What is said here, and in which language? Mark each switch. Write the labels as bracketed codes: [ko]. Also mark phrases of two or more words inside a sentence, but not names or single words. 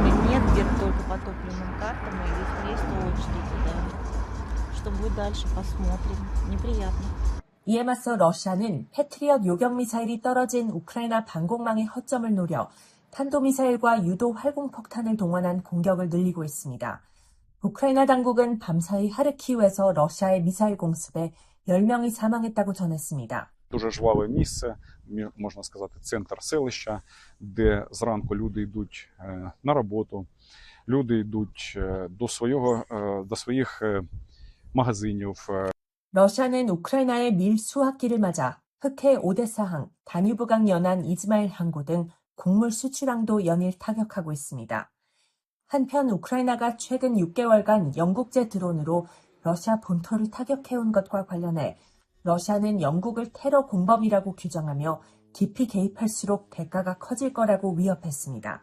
[ko] 이에 맞서 러시아는 패트리엇 요격 미사일이 떨어진 우크라이나 방공망의 허점을 노려 탄도미사일과 유도 활공폭탄을 동원한 공격을 늘리고 있습니다. 우크라이나 당국은 밤사이 하르키우에서 러시아의 미사일 공습에 10명이 사망했다고 전했습니다. [uk] Дуже жваве місце, можна сказати, центр селища, де зранку люди йдуть на роботу, люди йдуть до своїх магазинів. [ko] 러시아는 우크라이나의 밀 수확기를 맞아 흑해 오데사항, 다뉴브강 연안 이즈마일 항구 등 곡물 수출항도 연일 타격하고 있습니다. 한편 우크라이나가 최근 6개월간 영국제 드론으로 러시아 본토를 타격해온 것과 관련해 러시아는 영국을 테러 공범이라고 규정하며 깊이 개입할수록 대가가 커질 거라고 위협했습니다.